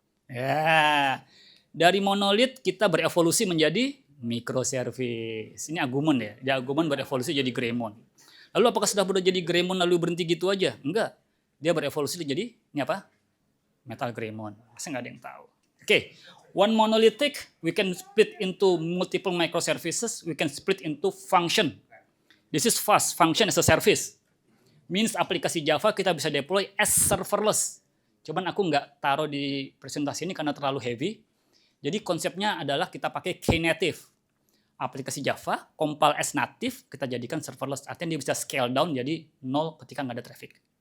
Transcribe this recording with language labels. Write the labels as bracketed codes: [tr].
[id] Ya, dari monolith kita berevolusi menjadi microservice. Ini argumen ya. Dia argumen berevolusi jadi Greymon. Lalu apakah sudah jadi Greymon lalu berhenti gitu aja? Enggak. Dia berevolusi jadi ini apa? Metal Greymon. Masa nggak ada yang tahu. [en] Oke, one monolithic, we can split into multiple microservices, we can split into function. This is fast, function as a service. [id] Means aplikasi Java kita bisa deploy as serverless. Cuman aku nggak taruh di presentasi ini karena terlalu heavy. Jadi konsepnya adalah kita pakai Knative. Aplikasi Java, compile as native, kita jadikan serverless. Artinya dia bisa scale down jadi 0 ketika nggak ada traffic.